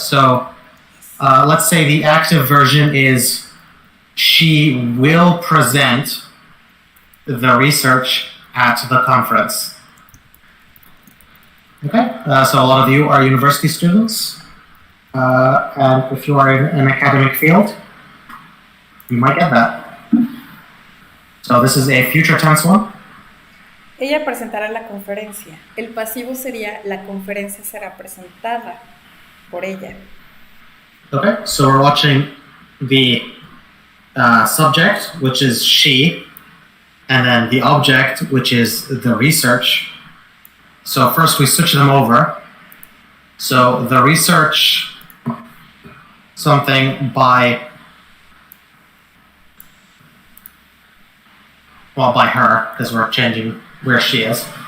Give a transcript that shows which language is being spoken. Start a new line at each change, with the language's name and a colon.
English: So let's say the active version is she will present the research at the conference. Okay. So a lot of you are university students, and if you are in an academic field, you might get that. So this is a future tense one.
Spanish: Ella presentará la conferencia. El pasivo sería la conferencia será presentada por ella.
English: Okay, so we're watching the subject, which is she, and then the object, which is the research. So first we switch them over. So the research, something by her, because we're changing where she is.